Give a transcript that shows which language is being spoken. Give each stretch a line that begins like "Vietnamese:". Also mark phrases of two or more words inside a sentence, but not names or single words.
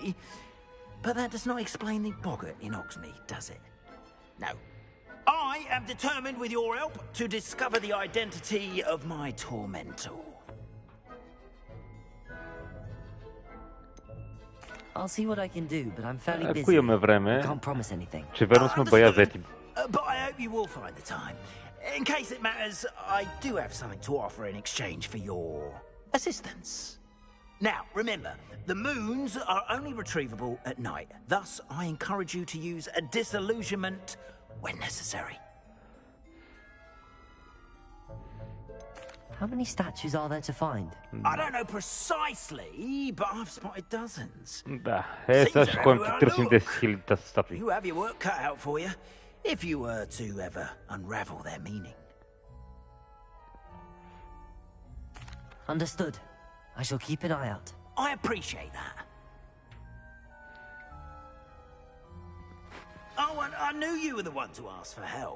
English: But that does not explain the boggart in Oxmead, does it? No. I am determined, with your help, to discover the identity of my tormentor. I'll see what I can do, but I'm fairly busy.
Bulgarian: Ако имаме време,
English: Can't promise anything.
Bulgarian: че верно сме бая взети.
English: But I hope you will find the time. In case it matters, I do have something to offer in exchange for your assistance. Now, remember, the moons are only retrievable at night. Thus, I encourage you to use a disillusionment when necessary. How many statues are there to find? I don't know precisely, but I've spotted dozens.
Bulgarian: Да, сега ще ходим да търсим 10 000 статуи.
English: You have your work cut out for you, if you were to ever unravel their meaning. Understood. I shall keep an eye out. I appreciate that. Oh, and I knew you were the one to ask for help.